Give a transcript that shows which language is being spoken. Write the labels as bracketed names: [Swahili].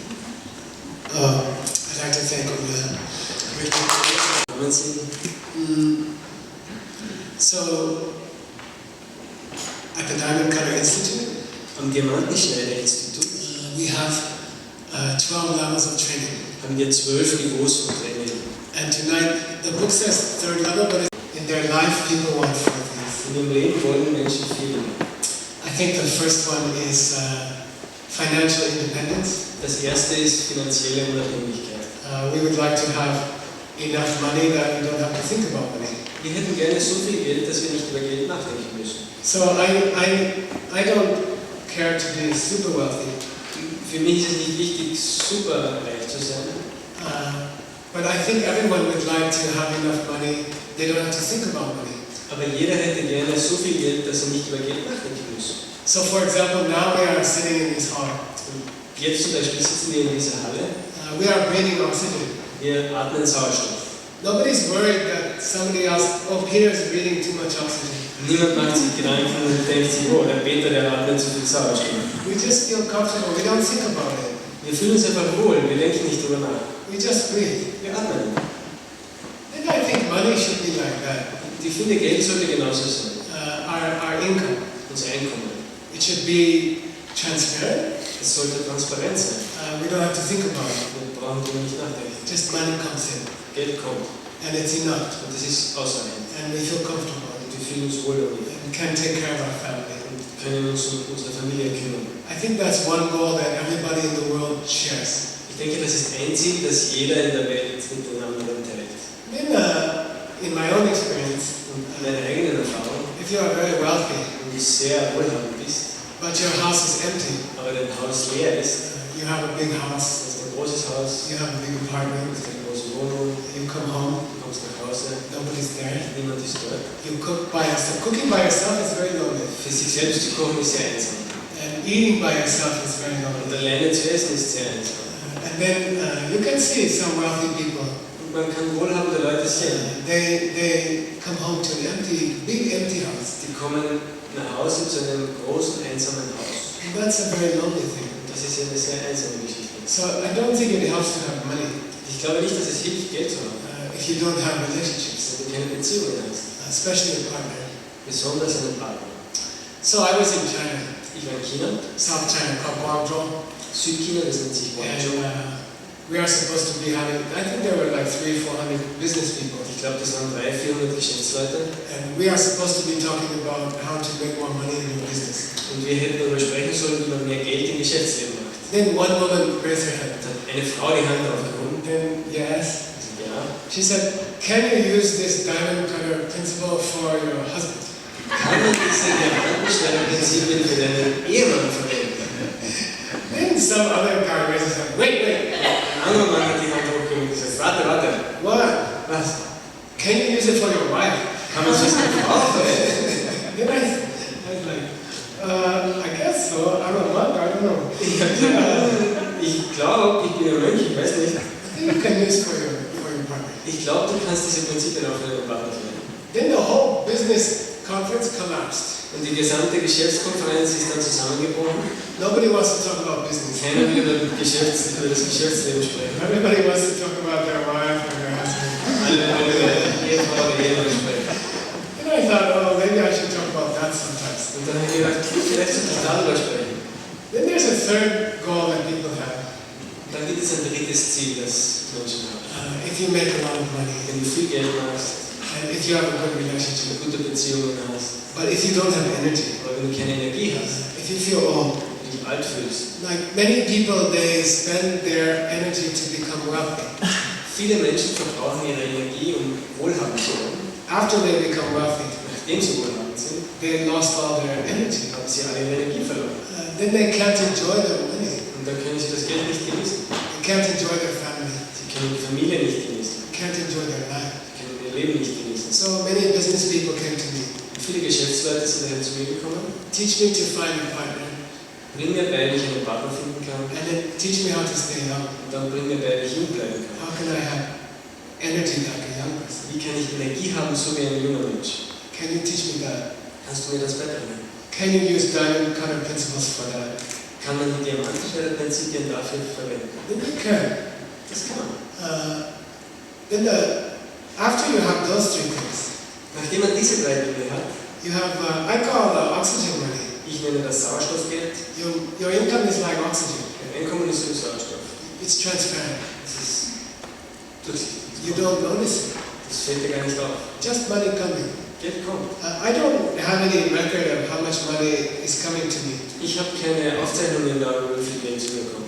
[English] I'd like to thank all the great people. So, at the Diamond Cutter Institut, [German] am Diamond Cutter Institut, [English] we have 12 levels of training. [German] Haben wir 12 Niveaus von Training. [English] And tonight, the book says third level, but in their life, people want four things. [German] In ihrem Leben wollen Menschen viel. [English] I think the first one is financial independence. [German] Das erste ist finanzielle Unabhängigkeit. [English] We would like to have enough money that we don't have to think about money. [German] Wir hätten gerne so viel Geld, dass wir nicht über Geld nachdenken müssen. [English] So I don't care to be super wealthy. [German] Für mich ist es nicht wichtig, super reich zu sein. [English] But I think everyone would like to have enough money. They don't have to think about money. [German] Aber jeder hätte gerne so viel Geld, dass er nicht über Geld nachdenken muss. [English] So for example, now we are sitting in this hall. [German] Jetzt zum Beispiel sitzen wir in dieser Halle. [English] We are breathing oxygen. [German] Wir atmen Sauerstoff. [English] Nobody's worried that somebody else, Peter is breathing too much oxygen. [German] Niemand macht sich Gedanken und denkt sich, der Peter, der atmet zu viel Sauerstoff. [English] We just feel comfortable. We don't think about it. [German] Wir fühlen uns einfach wohl. Wir denken nicht drüber nach. [English] We just breathe. [German] Wir atmen. [English] And I think money should be like that. [German] Ich finde, Geld sollte genauso sein. [English] Our income. [German] Unser Einkommen. [English] It should be transparent. [German] Es sollte transparent sein. [English] We don't have to think about it. [German] Wir brauchen darüber nicht nachdenken. [English] Just money comes in. [German] Geld kommt. [English] And it's enough. [German] Und das ist ausreichend. [English] And we feel comfortable. [German] Und wir fühlen uns wohl damit. [English] And we can take care of our family. [German] Und können uns um unsere Familie kümmern. [English] I think that's one goal that everybody in the world shares. [German] Ich denke, das ist ein Ziel, das jeder in der Welt mit den anderen teilt. [English] In my own experience, [German] und meine eigenen Erfahrung, [English] if you are very wealthy, [German] wenn du sehr wohlhabend bist, [English] but your house is empty, [German] aber dein Haus leer ist, [English] you have a big house, [German] du hast ein großes Haus, [English] you have a big apartment, [German] du hast eine große Wohnung, [English] you come home, [German] du kommst nach Hause, [English] nobody's there, [German] niemand ist dort. [English] you cook by yourself. Cooking by yourself is very lonely. [German] Für sich selbst zu kochen ist sehr einsam. [English] And eating by yourself is very lonely. [German] Und alleine zu essen ist sehr einsam. [English] And then you can see some wealthy people. [German] Und man kann wohlhabende Leute sehen. [English] They come home to an big empty house. [German] Die kommen nach Hause zu einem großen, einsamen Haus. [English] And that's a very lonely thing. [German] Und das ist ja eine sehr einsame Geschichte. [English] So I don't think it helps to have money. [German] Ich glaube nicht, dass es hilft, Geld zu haben. [English] If you don't have relationships. [German] Wenn du keine Beziehungen hast. [English] Especially a partner. [German] Besonders einen Partner. [English] So I was in China. [German] Ich war in China, [English] South China, called Guangzhou. [German] Südchina, das nennt sich Guangzhou. [English] And we are supposed to be having, I think there were like 300-400 business people. [German] Ich glaube, das waren 300-400 Geschäftsleute. [English] And we are supposed to be talking about how to make more money in your business. [German] Und wir hätten darüber sprechen sollen, wie man mehr Geld im Geschäftsleben macht. [English] Then one woman raised her hand. [German] Da hat eine Frau die Hand aufgehoben. [English] Then, yes. [German] Ja. [English] She said, can you use this Diamond Cutter Principle for your husband? [German] Kann man diese Diamantenschneider-Prinzipien für deinen Ehemann verwenden? [English] Then some other guy raises his hand. Wait. [German] Ein anderer Mann hat die Hand hochgehoben und gesagt, warte. [English] What? [German] Was? [English] Can you use it for your wife? [German] Kann man es für seine Frau verwenden? [English] Then I was like, I guess so. I'm a monk, I don't know. [German] Ich glaube, ich bin ein Mönch, ich weiß nicht. [English] You can use for your partner. [German] Ich glaube, du kannst diese Prinzipien auch für deinen Partner verwenden. [English] Then the whole business conference collapsed. [German] Und die gesamte Geschäftskonferenz ist dann zusammengebrochen. [English] Nobody wants to talk about business. [German] Keiner will über das Geschäftsleben sprechen. [English] Everybody wants to talk about their wife or their husband. [German] Alle wollen über Ehefrau oder Ehemann sprechen. [English] And I thought, oh, maybe I should talk about that sometimes. [German] Und dann habe ich gedacht, vielleicht sollte ich darüber sprechen. [English] Then there's a third goal that people have. [German] Dann gibt es ein drittes Ziel, das Menschen haben. [English] If you make a lot of money, [German] Wenn du viel Geld machst, [English] and if you have a good relationship, [German] gute Beziehungen hast, [English] but if you don't have energy, [German] aber wenn du keine Energie hast, [English] if you feel old, [German] wenn du dich alt fühlst. [English] like many people, they spend their energy to become wealthy. [German] Viele Menschen verbrauchen ihre Energie, um wohlhabend zu werden. [English] After they become wealthy, [German] Nachdem sie wohlhabend sind, [English] they lost all their energy. [German] haben sie alle ihre Energie verloren. [English] Then they can't enjoy their money. [German] Und dann können sie das Geld nicht genießen. [English] They can't enjoy their family. [German] Sie können die Familie nicht genießen. [English] Can't enjoy their life. [German] Sie können ihr Leben nicht genießen. [English] So many business people came to me. [German] Viele Geschäftsleute sind daher zu mir gekommen. [English] Teach me to find a partner, [German] Bring mir bei, wie ich einen Partner finden kann. [English] and then teach me how to stay young. [German] Und dann bring mir bei, wie ich jung bleiben kann. [English] How can I have energy like a young person? [German] Wie kann ich Energie haben, so wie ein junger Mensch? [English] Can you teach me that? [German] Kannst du mir das beibringen? [English] Can you use Diamond Cutter Principles for that? [German] Kann man die Diamantenschneider-Prinzipien dafür verwenden? [English] Then you can. [German] Das kann man. [English] After you have those three things, [German] Nachdem man diese drei Dinge hat, [English] you have, I call the oxygen money. [German] ich nenne das Sauerstoffgeld. [English] Your income is like oxygen. [German] Ein Einkommen ist wie Sauerstoff. [English] It's transparent. [German] Das ist durchsichtig. [English] You don't notice it. [German] Das fällt dir gar nicht auf. [English] Just money coming. [German] Geld kommt. [English] I don't have any record of how much money is coming to me. [German] Ich habe keine Aufzeichnungen darüber, wie viel Geld zu mir kommt.